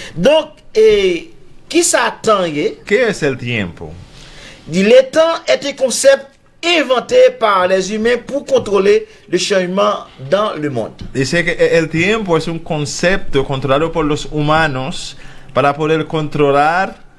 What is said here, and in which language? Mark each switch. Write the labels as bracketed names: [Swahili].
[French] Donc qui s'attend yé? [Spanish] ¿Qué es el tiempo? [French] Dit le temps est un concept inventé par les humains pour contrôler le changement dans le monde. [Spanish] Dice que el tiempo es un concepto controlado por los humanos para poder controlar,